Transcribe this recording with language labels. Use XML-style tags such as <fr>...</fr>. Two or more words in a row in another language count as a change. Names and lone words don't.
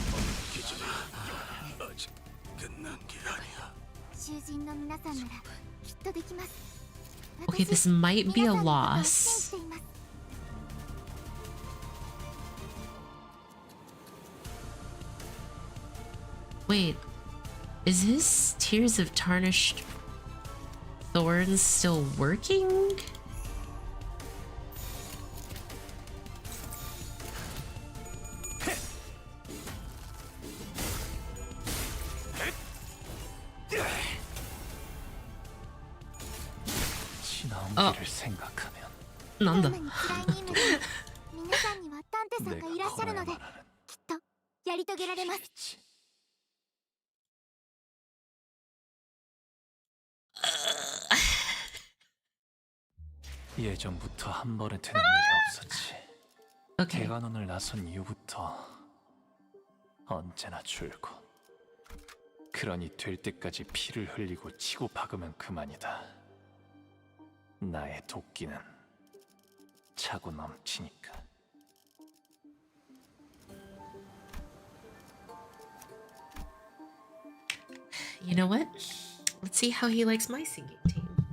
<ko>아직 끝난 게 아니야.</ko> <ja>囚人の皆さんならきっとできます</ja> <en>Okay, this might be a</en> <ja>皆さんのことを</ja> <en>loss.</en> <ja>信じています</ja> <en>Wait, is his Tears of Tarnished Thorns still working?</en> <ko>지나온 길을 생각하면</ko> <ja>なんだどんなに辛い任務でも皆さんにはタンテさんがいらっしゃるので</ja> <ko>내가</ko> <ja>きっとやり遂げられます</ja> <ko>걸어야만 하는 예전부터 한 번에 되는 일이 없었지.</ko> <en>Okay.</en> <ko>대관원을 나선 이후부터 언제나 줄곧. 그러니 될 때까지 피를 흘리고 치고 박으면 그만이다. 나의 도끼는 차고 넘치니까.</ko> <en>You know what? Let's see how he likes my singing team.</en>